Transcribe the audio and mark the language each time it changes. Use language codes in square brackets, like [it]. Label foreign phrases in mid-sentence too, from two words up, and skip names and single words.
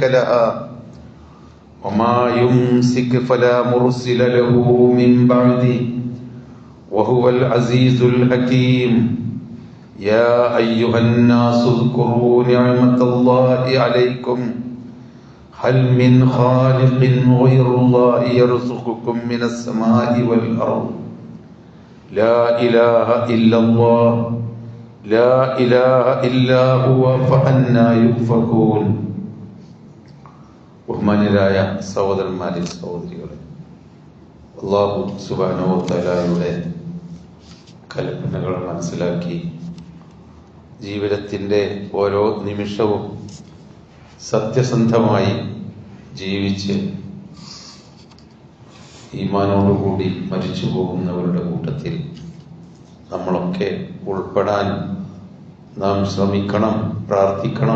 [ar] لها وما يمسك فلا مرسل له من بعده وهو العزيز الحكيم يا أيها الناس اذكروا نعمة الله عليكم هل من خالق غير الله يرزقكم من السماء والأرض لا إله إلا الله لا إله إلا هو فأنى يؤفكون [ml] ബഹുമാന്യരായ സഹോദരന്മാരെ സഹോദരികളെ, [ar] الله سبحانه وتعالى [ml] കൽപ്പനകൾ മനസ്സിലാക്കി ജീവിതത്തിൻ്റെ ഓരോ നിമിഷവും സത്യസന്ധമായി ജീവിച്ച് ഈമാനോടുകൂടി മരിച്ചു പോകുന്നവരുടെ കൂട്ടത്തിൽ നമ്മളൊക്കെ ഉൾപ്പെടാൻ നാം ശ്രമിക്കണം, പ്രാർത്ഥിക്കണം.